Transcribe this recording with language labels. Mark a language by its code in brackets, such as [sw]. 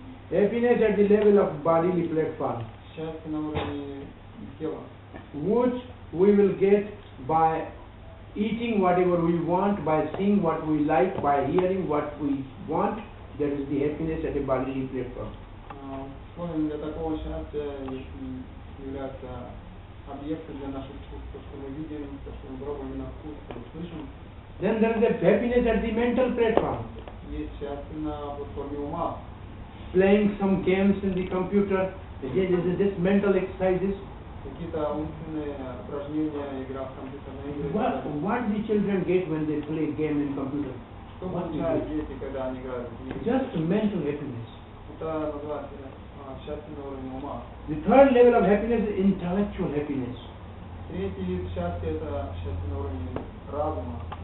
[en] Happiness at the level of bodily platform, [ru] Счастье на уровне тела, [en] which we will get by eating whatever we want, by seeing what we like, by hearing what we want. That is the happiness at a bodily platform. [ru] условием для такого счастья являются объекты для наших чувств, то, что мы видим, то, что мы пробуем на вкус, то, что слышим. [en] Then there is a happiness at the mental platform, [ru] Есть счастье на платформе ума, [en] playing some games in the computer. Again, this mental exercises. [ru] какие-то умственные упражнения, игра в компьютерные игры. [en] What the children get when they play game in computer? [ru] Что [en] What do you [ru] получают [en] get? [ru] дети, когда они играют в игры? [en] Just mental happiness. [ru] Это называется счастье на уровне ума. [en] The third level of happiness is intellectual happiness. [ru] Третий вид счастья – это счастье на уровне разума.